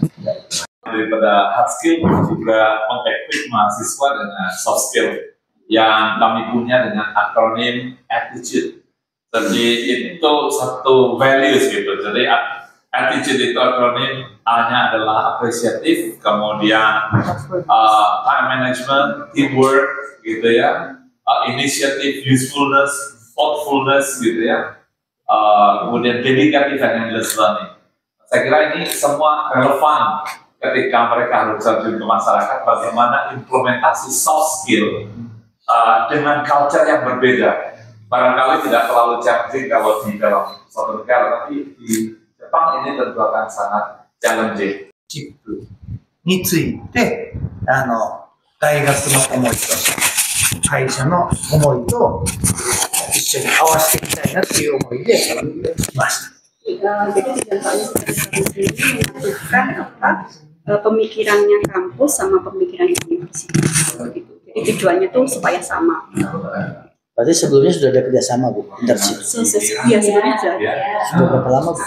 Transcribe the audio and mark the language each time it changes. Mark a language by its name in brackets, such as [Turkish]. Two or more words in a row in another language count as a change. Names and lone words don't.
[Indonesian] Daripada [English] hard skill [Indonesian] juga mengequip mahasiswa dengan [English] soft skill [Indonesian] yang kami punya dengan akronim attitude. Jadi itu satu values gitu. Jadi attitude itu akronim A-nya adalah apresiatif, kemudian [English] time management, [Indonesian] teamwork gitu ya, [English] initiative, usefulness, thoughtfulness [Indonesian] gitu ya, kemudian [English] dedicated and endless learning. [Indonesian] Saya kira ini semua relevan ketika mereka harus terjun ke masyarakat, bagaimana implementasi [English] soft skill [Indonesian] dengan culture yang berbeda. Barangkali tidak terlalu challenging kalau di dalam suatu negara, tapi di Jepang ini tentu akan sangat challenging. [Japanese] チップについて、大学の思いと会社の思いと一緒に合わせていきたいなっていう思いで来ました。 [Indonesian] Jadi di dalam ini menyatukan pemikirannya kampus sama pemikirannya universitas. Gitu. Jadi tujuannya tuh supaya sama. Berarti sebelumnya sudah ada kerjasama Bu, internship? Iya sebenarnya sudah. Sudah berapa lama Bu?